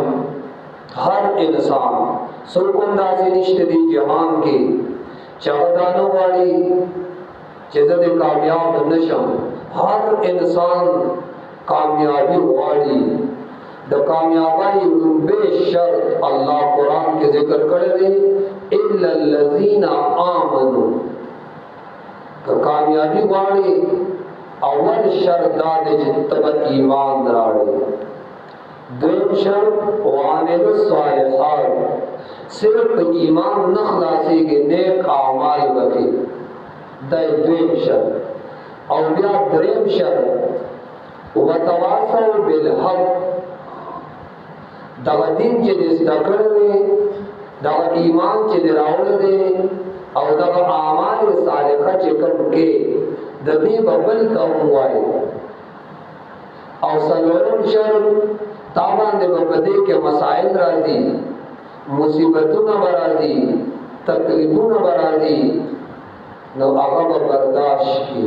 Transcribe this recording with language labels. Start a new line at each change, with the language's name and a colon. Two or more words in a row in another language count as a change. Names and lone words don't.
Pashto: هر انسان څوک اندازې نشته دی جهان کې چې هغه دا نه غواړي چې زه دې کامیاب نشم. هر انسان کامیابی غواړي. د کامیابی لومبه شرط الله قرآن کې ذکر کړی دی
Arabic: الا الذين آمنوا.
Pashto: که کامیابی غواړي اول شرط دا دی چې ته ایمان راوړې. دویم شرط
Arabic: وعامل الصالحات.
Pashto: صرف ایمان نه خلاصېږي، نیک اعمال وکړي. دا دویم شرط. او بیا دریم شرط
Arabic: وتواصوا بالحق.
Pashto: دا دین چې دې زده کړی دی، دا ایمان چې دې راوړی دی، او دا اعمال صالحه چې کوم کې د دې بل ته وایي. او څلورم شرط تا باندې په دې کې مسائل راځي، مصیبتونه راځي، تکلیفونه راځي، نو هغه برداشت کړي.